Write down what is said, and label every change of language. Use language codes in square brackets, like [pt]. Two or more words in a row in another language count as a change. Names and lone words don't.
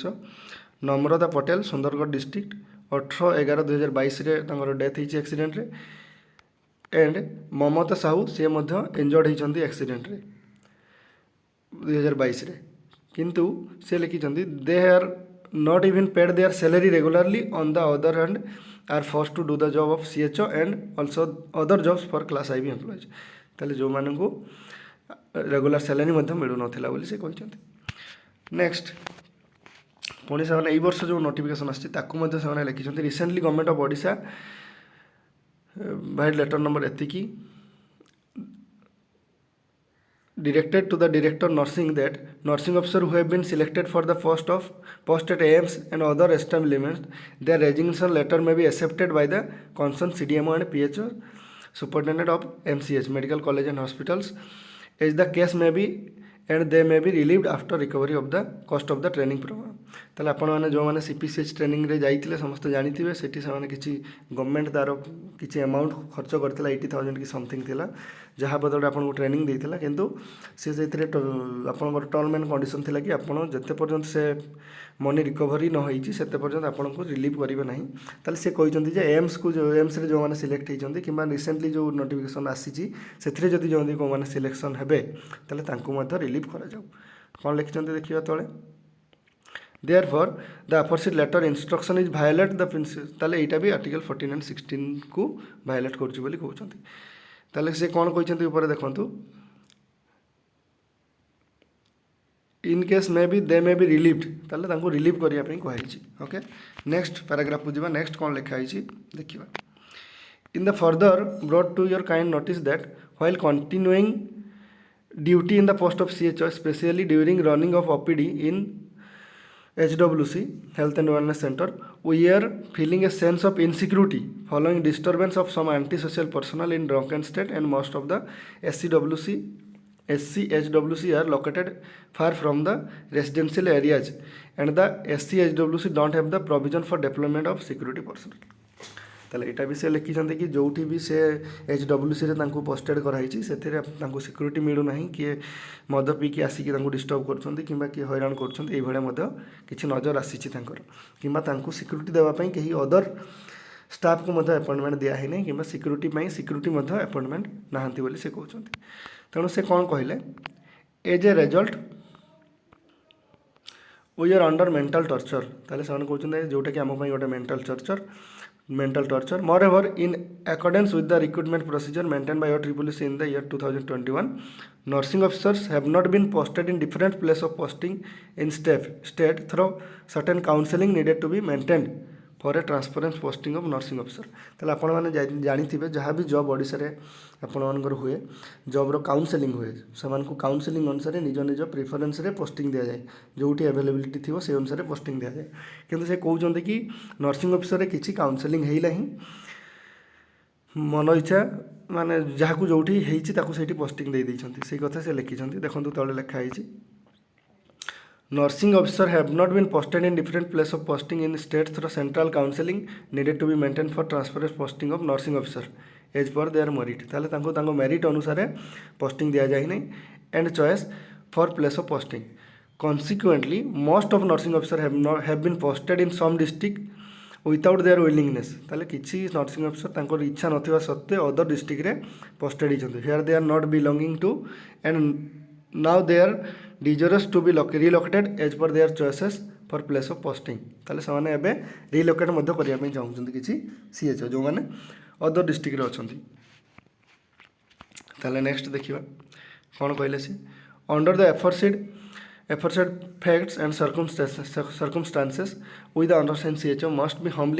[or] ନମ୍ରତା ପଟେଲ, ସୁନ୍ଦରଗଡ଼ ଡିଷ୍ଟ୍ରିକ୍ଟ, 18/11/2022ରେ ତାଙ୍କର ଡେଥ୍ ହେଇଛି ଆକ୍ସିଡେଣ୍ଟରେ। ଏଣ୍ଡ ମମତା ସାହୁ, ସିଏ ମଧ୍ୟ ଇଞ୍ଜର୍ଡ଼ ହେଇଛନ୍ତି ଆକ୍ସିଡେଣ୍ଟରେ 2022ରେ। କିନ୍ତୁ ସେ ଲେଖିଛନ୍ତି [en] they are not even paid their salary regularly, on the other hand are forced to do the job of CHO and also other jobs for class IV employees। [or] ତାହେଲେ ଯେଉଁମାନଙ୍କୁ ରେଗୁଲାର ସାଲାରୀ ମଧ୍ୟ ମିଳୁନଥିଲା ବୋଲି ସେ କହିଛନ୍ତି। ନେକ୍ସଟ, ପୁଣି ସେମାନେ ଏଇ ବର୍ଷ ଯେଉଁ ନୋଟିଫିକେସନ୍ ଆସିଛି ତାକୁ ମଧ୍ୟ ସେମାନେ ଲେଖିଛନ୍ତି। [en] Recently Government of Odisha by letter number ଏତିକି directed to the director nursing that nursing officer who have been selected for the post at AIMS and other establishments, their resignation letter may be accepted by the concerned CDMO and PHO superintendent of MCH medical college and hospitals as the case may be, and they may be relieved after recovery of the cost of the training program। [or] ତାହେଲେ ଆପଣମାନେ ଯେଉଁମାନେ CPCH ଟ୍ରେନିଂରେ ଯାଇଥିଲେ ସମସ୍ତେ ଜାଣିଥିବେ, ସେଠି ସେମାନେ କିଛି ଗଭର୍ଣ୍ଣମେଣ୍ଟ ତା'ର କିଛି ଆମାଉଣ୍ଟ ଖର୍ଚ୍ଚ କରିଥିଲା, 80,000 କି ସମଥିଙ୍ଗ ଥିଲା, ଯାହା ବଦଳରେ ଆପଣଙ୍କୁ ଟ୍ରେନିଂ ଦେଇଥିଲା। କିନ୍ତୁ ସେ ସେଥିରେ ଆପଣଙ୍କର [en] term and condition [or] ଥିଲା କି ଆପଣ ଯେତେ ପର୍ଯ୍ୟନ୍ତ ସେ [en] money recovery [or] ନ ହେଇଛି ସେତେ ପର୍ଯ୍ୟନ୍ତ ଆପଣଙ୍କୁ ରିଲିଭ୍ କରିବେ ନାହିଁ। ତାହେଲେ ସେ କହିଛନ୍ତି ଯେ ଏମ୍ସରେ ଯେଉଁମାନେ ସିଲେକ୍ଟ ହେଇଛନ୍ତି କିମ୍ବା ରିସେଣ୍ଟଲି ଯେଉଁ ନୋଟିଫିକେସନ୍ ଆସିଛି ସେଥିରେ ଯଦି କେଉଁମାନେ ସିଲେକ୍ସନ୍ ହେବେ ତାହେଲେ ତାଙ୍କୁ ମଧ୍ୟ ରିଲିଭ୍ କରାଯାଉ। କ'ଣ ଲେଖିଛନ୍ତି ଦେଖିବା ତଳେ, [en] therefore the aforesaid letter instruction is violate the principle। [or] ତାହେଲେ ଏଇଟା ବି ଆର୍ଟିକଲ୍ 49(16)କୁ ଭାୟୋଲେଟ୍ କରୁଛି ବୋଲି କହୁଛନ୍ତି। ତାହେଲେ ସେ କ'ଣ କହିଛନ୍ତି ଉପରେ ଦେଖନ୍ତୁ, [en] in case may be they may be relieved, [or] ତାହେଲେ ତାଙ୍କୁ ରିଲିଭ୍ କରିବା ପାଇଁ କୁହାଯାଇଛି। ଓକେ, [en] next paragraph [or] ଯିବା। ନେକ୍ସଟ କ'ଣ ଲେଖା ହେଇଛି ଦେଖିବା। [en] in the further brought to your kind notice that while continuing duty in the post of CHO, especially during running of OPD in HWC Health and Wellness Center, we are feeling a sense of insecurity following disturbance of some antisocial personnel in drunken state, and most of the SCHWC are located far from the residential areas, and the SCHWC don't have the provision for deployment of security personnel। [or] ତାହେଲେ ଏଇଟା ବି ସେ ଲେଖିଛନ୍ତି କି ଯେଉଁଠି ବି ସେ HWCରେ ତାଙ୍କୁ ପୋଷ୍ଟେଡ଼ କରାହେଇଛି ସେଥିରେ ତାଙ୍କୁ ସିକ୍ୟୁରିଟି ମିଳୁନାହିଁ, କିଏ ମଦ ପିଇକି ଆସିକି ତାଙ୍କୁ ଡିଷ୍ଟର୍ବ କରୁଛନ୍ତି କିମ୍ବା କିଏ ହଇରାଣ କରୁଛନ୍ତି, ଏଇଭଳିଆ ମଧ୍ୟ କିଛି ନଜର ଆସିଛି ତାଙ୍କର, କିମ୍ବା ତାଙ୍କୁ ସିକ୍ୟୁରିଟି ଦେବା ପାଇଁ କେହି [en] other staff [or] ମଧ୍ୟ ଆପଏଣ୍ଟମେଣ୍ଟ ଦିଆହେଇନାହିଁ, କିମ୍ବା ସିକ୍ୟୁରିଟି ପାଇଁ ସିକ୍ୟୁରିଟି ମଧ୍ୟ ଆପଏଣ୍ଟମେଣ୍ଟ ନାହାନ୍ତି ବୋଲି ସେ କହୁଛନ୍ତି। ତେଣୁ ସେ କ'ଣ କହିଲେ, [en] as a result we are under mental torture. [or] ତାହେଲେ ସେମାନେ କହୁଛନ୍ତି ଯେଉଁଟାକି ଆମ ପାଇଁ ଗୋଟେ [en] mental torture, mental torture. Moreover, in accordance with the recruitment procedure maintained by IEEE in the year 2021, nursing officers have not been posted in different place of posting in state through certain counseling needed to be maintained for a transparent posting of nursing officer. [or] ତାହେଲେ ଆପଣମାନେ ଜାଣିଥିବେ ଯାହା ବି ଜବ୍ ଓଡ଼ିଶାରେ ଆପଣମାନଙ୍କର ହୁଏ ଜବ୍ର କାଉନସେଲିଂ ହୁଏ ସେମାନଙ୍କୁ କାଉନସେଲିଂ ଅନୁସାରେ ନିଜ ନିଜ ପ୍ରିଫରେନ୍ସରେ ପୋଷ୍ଟିଂ ଦିଆଯାଏ ଯେଉଁଠି ଆଭେଲେବିଲିଟି ଥିବ ସେ ଅନୁସାରେ ପୋଷ୍ଟିଂ ଦିଆଯାଏ କିନ୍ତୁ ସେ କହୁଛନ୍ତି କି [en] nursing officer [or] କିଛି କାଉନସେଲିଂ ହେଇନାହିଁ ମନ ଇଚ୍ଛା ମାନେ ଯାହାକୁ ଯେଉଁଠି ହେଇଛି ତାକୁ ସେଇଠି ପୋଷ୍ଟିଂ ଦେଇଦେଇଛନ୍ତି ସେଇ କଥା ସେ ଲେଖିଛନ୍ତି ଦେଖନ୍ତୁ ତଳେ ଲେଖା ହେଇଛି [en] nursing officer have not been posted in different place of posting in states through central counseling needed to be maintained for transference posting of nursing officer as per their merit [or] ତାହେଲେ ତାଙ୍କ merit ଅନୁସାରେ posting ଦିଆଯାଇ ନାହିଁ [en] and choice for place of posting consequently most of nursing officer have been posted in some district without their willingness [or] ତାହେଲେ କିଛି [en] nursing officer [or] ତାଙ୍କର ଇଚ୍ଛା ନଥିବା ସତ୍ତ୍ୱେ [en] other districtରେ posted ହେଇଛନ୍ତି here they are not belonging to and now they are desirous to be relocated as per their choices for place of posting [or] ତାହେଲେ ସେମାନେ ଏବେ ରିଲୋକେଟ୍ ମଧ୍ୟ କରିବା ପାଇଁ ଚାହୁଁଛନ୍ତି କିଛି CHO ଯେଉଁମାନେ [en] other district ଅଛନ୍ତି [or] ତାହେଲେ ନେକ୍ସଟ ଦେଖିବା କ'ଣ କହିଲେ ସେ [en] under the aforesaid facts and circumstances with the undersigned CHO must be humbly